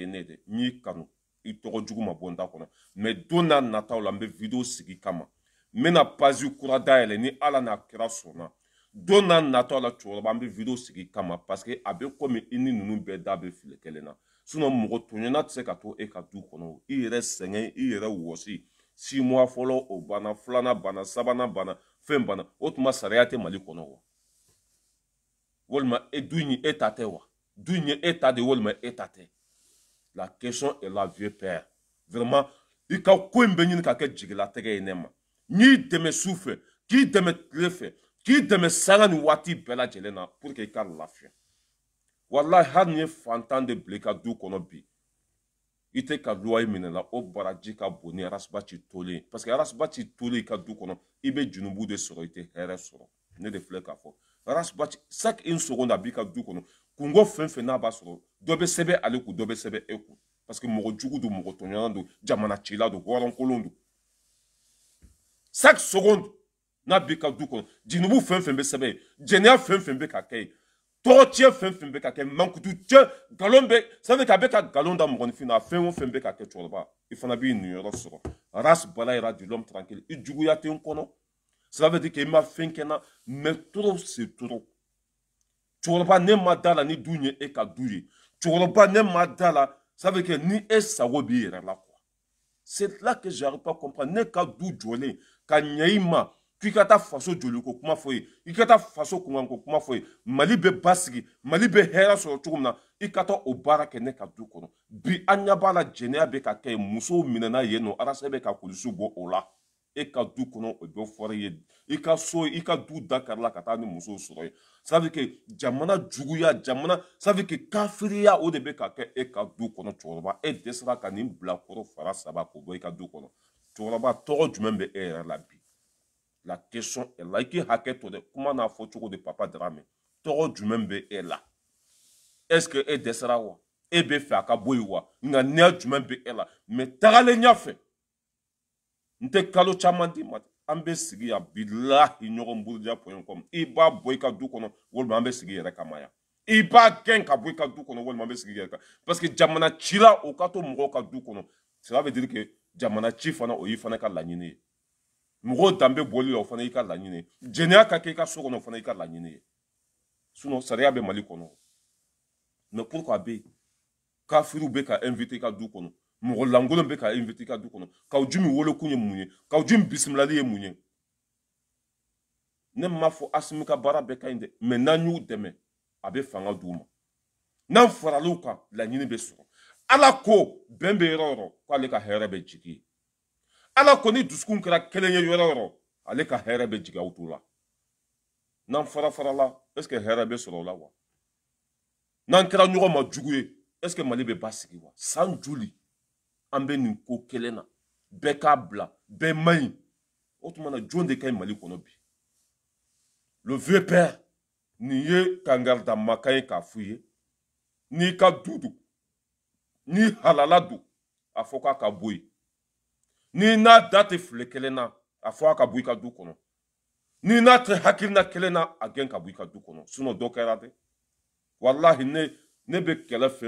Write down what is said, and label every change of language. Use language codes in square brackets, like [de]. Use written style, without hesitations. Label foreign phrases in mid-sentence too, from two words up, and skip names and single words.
[bm] ye ne dɛ n y'i kanu i tɔgɔ jugu ma bɔ n da kɔnɔ mais don n'a nataw la n bɛ video sigi kama n bɛna page kura dayɛlɛ ni Ala n'a kira sɔnna don n'a nataw la cɛkɔrɔba n bɛ video sigi kama [fr] parce que [bm] a bɛ komi i ni ninnu bɛɛ da bɛ fili kelen na sinon mɔgɔ tɔɲɔna tɛ se ka to e ka du kɔnɔ i yɛrɛ sɛgɛn i yɛrɛ wɔsi 6 mois fɔlɔ o banna filanan banna sabanan banna fɛn banna o tuma sariya tɛ Mali kɔnɔ wa walima du in ye e ta tɛ wa du in ye e ta de walima e ta tɛ [fr] la question est là vieux père vraiment [bm] i ka ko in bɛ ɲini ka kɛ jigilatigɛ ye ne ma n y'i dɛmɛ su fɛ k'i dɛmɛ tile fɛ k'i dɛmɛ sanga ni waati bɛɛ lajɛlen na [fr] pour que [bm] i ka lafiya walahi hali ni ye fantan de bila i ka du kɔnɔ bi i tɛ ka luwa minɛ la o baraji ka bon ni Arasibati tolen [fr] parce que [bm] Arasibati tolen i ka du kɔnɔ i bɛ junubu de sɔrɔ i tɛ hɛrɛ sɔrɔ ne de filɛ k'a fɔ Arasibati [fr] chaque une seconde [bm] a b'i ka du kɔnɔ kungo fɛn fɛn n'a b'a sɔrɔ dɔ bɛ sɛbɛn ale kun dɔ bɛ sɛbɛn e kun [fr] parce que [bm] mɔgɔ jugu don mɔgɔ tɔɲɔgɔn don jamana cila don hɔrɔnkolon don [fr] chaque seconde [bm] n'a b'i ka du kɔnɔ junubu fɛn fɛn bɛ sɛbɛn yen jɛnɛya fɛn fɛn bɛ ka kɛ yen tɔgɔcɛ fɛn fɛn bɛ ka kɛ mankutu cɛ nkalon bɛ c'est ka bɛ ka nkalon da mɔgɔninfin na fɛn o fɛn bɛ ka kɛ cɛkɔrɔba i fana b'i niyɔrɔ sɔrɔ Ras Balayira du [fr] l'homme tranquille [bm] i juguya tɛ n kɔnɔ [fr] ça veut dire que [bm] i ma fɛn kɛ n na mais [fr] trop c'est trop [bm] cɛkɔrɔba ne ma da la ni du ye e ka du ye cɛkɔrɔba ne ma da la [fr] ça veut dire que [bm] ni e sago b'i yɛrɛ la [fr] quoi c'est là que j'arrive pas à comprendre [bm] ne ka du jɔlen ka ɲɛ i ma k'i ka taa faso joli ko kuma fɔ ye i ka taa faso kunkan ko kuma fɔ ye Mali bɛ basigi Mali bɛ hɛrɛ sɔrɔ cogo min na i ka taa o baara kɛ ne ka du kɔnɔ bi an ɲɛ b'a la jɛnɛya bɛ ka kɛ yen musow minɛna yen nɔ Arasa bɛ ka kulusi bɔ o la e ka du kɔnɔ o bɛ fɔra i ye i ka so i ka du dakari la ka taa ni musow sɔrɔ ye [fr] ça veut dire que [bm] jamana juguya jamana [fr] ça veut dire que [bm] kafiriya o de bɛ ka kɛ e ka du kɔnɔ cɛkɔrɔba e dɛsɛra ka nin bilakoro fara saba k'o bɔ i ka du kɔnɔ cɛkɔrɔba tɔgɔ jumɛn bɛ e yɛrɛ la bi [fr] la question est là [bm] i k'i hakɛ to dɛ kuma n'a fɔ cogo de Papa Darame tɔgɔ jumɛn bɛ e la [fr] est-ce que [bm] e dɛsɛra wa e bɛ fɛ a ka bɔ yen wa ŋaniya jumɛn bɛ e la mais tagalen ɲɛfɛ n tɛ kalo caman d'i ma an bɛ sigi yan bilahi ɲɔgɔn buruja pɔɲɔ kɔmi i b'a bɔ i ka du kɔnɔ walima an bɛ sigi yɛrɛ kama yan i b'a gɛn ka bɔ i ka du kɔnɔ walima an bɛ sigi yɛrɛ kan [fr] parce que [bm] jamana cira o ka to mɔgɔw ka du kɔnɔ [fr] cela veut dire que [bm] jamana ci fana o y'i fana ka laɲini ye mɔgɔw danbe bɔli la o fana y'i ka laɲini ye jɛnɛya ka kɛ i ka so kɔnɔ o fana y'i ka laɲini ye sinon sariya bɛ Mali kɔnɔ [fr] mais pourquoi [bm] a bɛ yen kafiriw bɛ ka invité i ka du kɔnɔ mɔgɔ lankolon bɛ ka invité i ka du kɔnɔ k'aw jumi wolokun ye mun ye k'aw jumi bisimilali ye mun ye ne m'a fɔ Asimi ka baara bɛɛ ka ɲi dɛ mais n'an y'u dɛmɛ a bɛ fanga d'u ma n'an faral'u kan laɲini bɛ sɔrɔ Ala ko bɛn bɛ yɔrɔ o yɔrɔ k'ale ka hɛrɛ bɛ jigi yen Ala ko ni dusukun kɛra kelen ye yɔrɔ o yɔrɔ ale ka hɛrɛ bɛ jigi aw t'u la n'an fara la [fr] est-ce que [bm] hɛrɛ bɛ sɔrɔ o la wa n'an kɛra ɲɔgɔn ma jugu ye [fr] est ce que [bm] mali bɛ basigi wa san joli an bɛ nin ko kelen na bɛɛ k'a bila bɛɛ man ɲi o tuma na jɔn de ka ɲi mali kɔnɔ bi [fr] le vieux père [bm] nin ye kangarida makan ye k'a f'u ye n'i ka du don n'i halala don a fɔ k'a ka bɔ yen n'i n'a da tɛ file kelen na a fɔ a ka bɔ i ka du kɔnɔ n'i n'a tɛ hakilina kelen na a gɛn ka bɔ i ka du kɔnɔ sinon dɔ kɛra dɛ walahi ne bɛ kɛlɛ fɛn